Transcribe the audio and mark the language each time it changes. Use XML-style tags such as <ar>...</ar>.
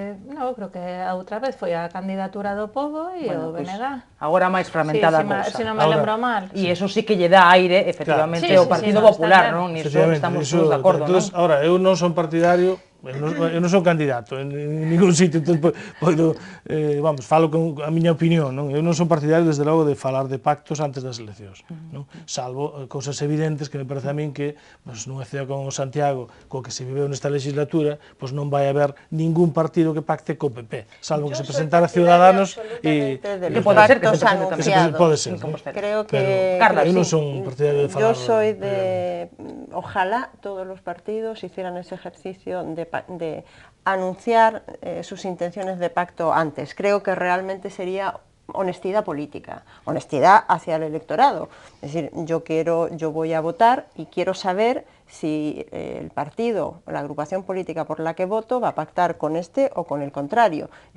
<gl>No, creo que a outra vez foi a candidatura do Pobo e o BNG. Agora máis fragmentada a cousa. Se non me lembro mal. E eso sí que lle dá aire, efectivamente, ao Partido Popular, non? Niso estamos todos de acordo, non? Ahora, eu non son partidario, eu non son candidato en ningún sitio, entón podo, vamos, falo con a miña opinión, non? Eu non son partidario, desde logo, de falar de pactos antes das eleccións, non? Salvo cousas evidentes que me parece a min que, nunha cidade como Santiago, co que se viveu nesta legislatura, non vai haber ningún partido que pacte co PP, salvo que se presentara Ciudadanos e... Que pode ser que se presente tamén. Pode ser, creo que... Carla, eu non son partidario de falar...</gl> <es>Yo soy de... Ojalá todos los partidos hicieran ese ejercicio de anunciar sus intenciones de pacto antes. Creo que realmente sería honestidad política, honestidad hacia el electorado. Es decir, yo voy a votar y quiero saber si el partido o la agrupación política por la que voto va a pactar con este o con el contrario.</es>